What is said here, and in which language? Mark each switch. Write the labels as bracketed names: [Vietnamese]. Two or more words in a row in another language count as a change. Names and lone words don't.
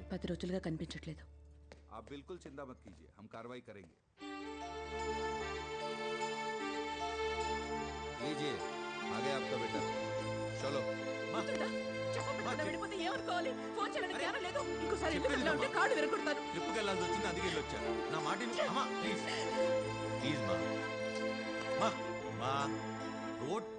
[Telugu] 10 రోజులుగా కనిపించట్లేదు. [Hindi] आप बिल्कुल चिंता मत कीजिए, हम कार्रवाई करेंगे. लीजिए, आ गया आपका बेटा. चलो. [Telugu] వెళ్ళిపోతే ఏమనుకోవాలి? ఫోన్ చేయడానికి జ్ఞానం లేదు. ఇంకోసారి ఇంట్లో ఉంటే కాళ్ళు విరగొడతాను. ట్రిప్కి వెళ్ళాల్సి వచ్చింది, అందుకే వెళ్ళొచ్చా. నా మాట విను. అమ్మా ప్లీజ్ ప్లీజ్ మా మా మా రోడ్